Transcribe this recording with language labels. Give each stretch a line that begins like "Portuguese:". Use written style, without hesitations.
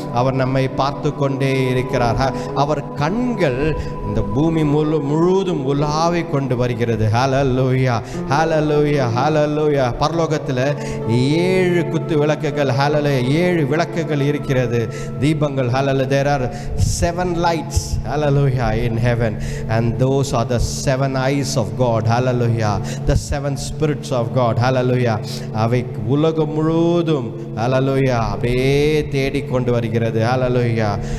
Tamil: அவர் நம்மை பார்த்து கொண்டே இருக்கிறார். அவர் கண்கள் இந்த பூமி முழுவதும் உலாவி கொண்டு வருகிறது. ஹல்லேலூயா ஹல்லேலூயா ஹல்லேலூயா. பரலோகத்தில் 7 குத்து விளக்குகள், ஹல்லேலூயா, 7 விளக்குகள் இருக்கிறது, தீபங்கள். ஹல்லேலூயா.
English: There are 7 lights, hallelujah, in heaven, and those are the 7 eyes of God. Hallelujah. The 7 spirits of God. Hallelujah.
Tamil: அவை உலகம் முழுவதும் ஹல்லேலூயா அப்படியே தேடிக்கொண்டு வருகிறது. ஹல்லேலூயா.